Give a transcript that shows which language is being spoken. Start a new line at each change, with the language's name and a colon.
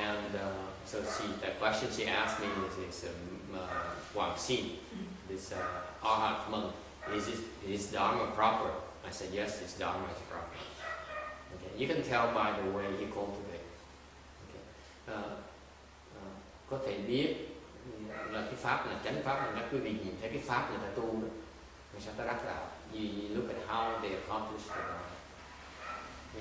English: And so the question she asked me is Wang Xin, this Arhat monk, is Dharma proper? I said yes, his Dharma is proper. Okay. You can tell by the way he cultivates. Okay.
Vietnamese: Có thể biết là cái pháp là chánh pháp, là quý vị nhìn thấy cái pháp người ta tu đó, người ta đắc đạo.
English: You look at how they accomplish the Dharma.